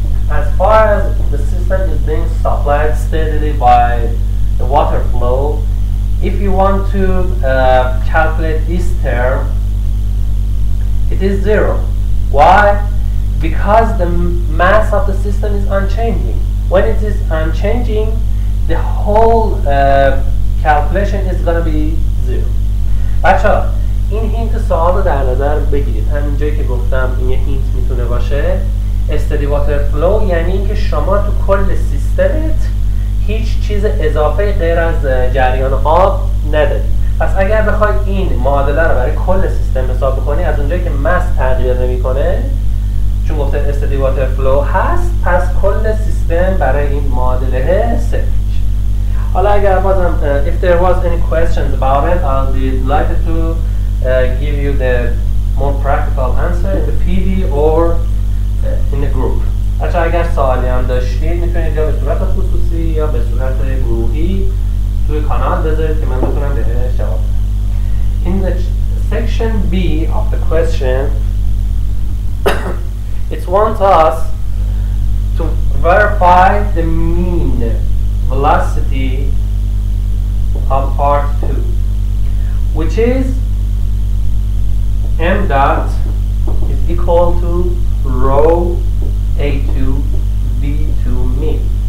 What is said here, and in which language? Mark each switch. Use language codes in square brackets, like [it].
[en] As far as the system is being supplied steadily by the water flow, if you want to calculate this term, it is 0. Why? Because the mass of the system is unchanging. When it is unchanging, the whole calculation is going to be 0. [fa] بچه‌ها این هینت سوال رو در نظر بگیرید. همینجایی که گفتم این یه هینت میتونه باشه. استدی واتر فلو یعنی اینکه شما تو کل سیستمت هیچ چیز اضافه غیر از جریان آب ندارید. پس اگر بخوای این معادله رو برای کل سیستم حساب کنی، از اونجایی که مس تغییر نمیکنه چون گفته استدی واتر فلو هست، پس کل سیستم برای این معادله صفر میشه. حالا اگر بازم [en] if there was any questions about it, I'll be delighted to give you the more practical answer in the PD or in the group. [fa] بچه اگر سوالی هم داشتید میتونید یا به صورت خصوصی یا به صورت گروهی توی کانال بذارید که من بتونم بهش جواب بدم. [en] In the section B of the question, it wants us to verify the mean velocity of part 2, which is m dot is equal to rho A2 V2 mean.